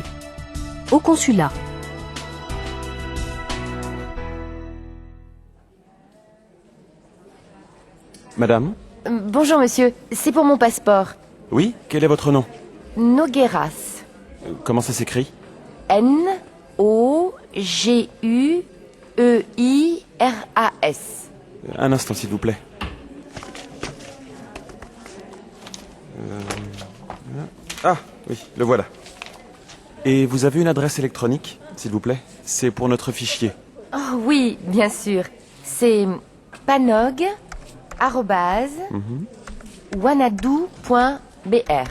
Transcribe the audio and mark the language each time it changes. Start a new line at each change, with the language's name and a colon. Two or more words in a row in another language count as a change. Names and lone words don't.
French: Au consulat. Madame? Bonjour monsieur. C'est pour mon passeport. Oui, quel est votre nom? Nogueras. Comment ça s'écrit? N-O-G-U-E-I-R-A-S. Un instant, s'il vous plaît. Ah, oui, le voilà. Et vous avez une adresse électronique, s'il vous plaît? C'est pour notre fichier. Oh oui, bien sûr. C'est panog@wanadoo.br.